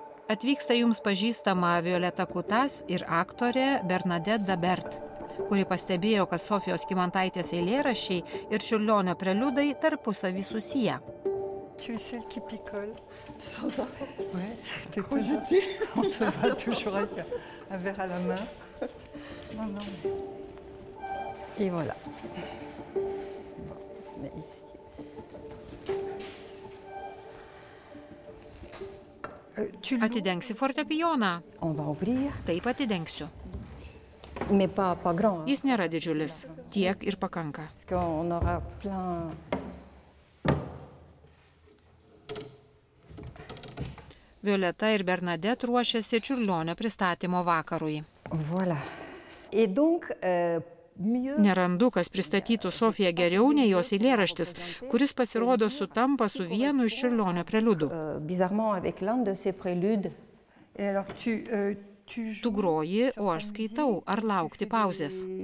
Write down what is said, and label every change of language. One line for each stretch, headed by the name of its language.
Lithuanian: Atvyksta jums pažįstama Violeta Kutas ir aktorė Bernadette Dabert, kuri pastebėjo, kad Sofijos Kymantaitės eilėraščiai ir Čiurlionio preliudai tarpusavy susiję.
French: Tu es celle qui picole sans arrêt. Ouais, t'es trop du On te voit toujours avec un verre à la main. Non, non. Et voilà. Bon, on se met ici.
Lithuanian: Atidengsi fortepijoną?
French: On va ouvrir.
Lithuanian: Taip atidengsiu.
French: Mais pas grand.
Lithuanian: Jis nėra didžiulis. Tiek ir pakanka.
French: Parce qu'on aura plein.
Lithuanian: Violeta ir Bernadette ruošiasi Čiurlionio pristatymo vakarui.
French: Voilà. Et donc,
Lithuanian: Nerandu, kas pristatytų Sofiją geriau nei jos eilėraštis, kuris pasirodo sutampa su vienu iš Čiurlionio preliudų.
French: Bizarrement avec l'un de ces préludes. Et alors
Lithuanian: Tu groji, o aš skaitau, ar laukti pauzės.